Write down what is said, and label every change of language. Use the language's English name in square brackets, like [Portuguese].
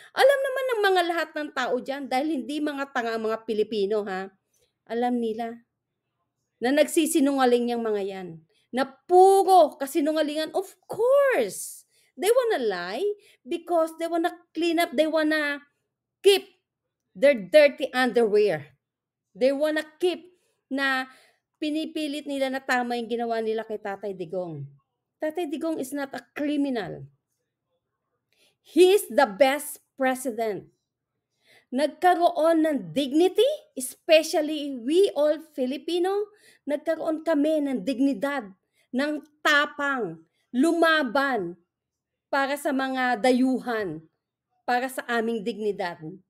[Filipino] Alam naman ng mga lahat ng tao dyan dahil hindi mga tanga ang mga Pilipino, ha? Alam nila na nagsisinungaling yung mga yan. Na puro kasinungalingan. [English] Of course! They wanna lie because they wanna clean up, they wanna keep their dirty underwear. They wanna keep [Filipino] na pinipilit nila na tama yung ginawa nila kay Tatay Digong. [English] Tatay Digong is not a criminal. He is the best president. [Filipino] Nagkaroon ng dignity, [English] especially we all Filipino, [Filipino] nagkaroon kami ng dignidad, ng tapang, lumaban para sa mga dayuhan, para sa aming dignidad.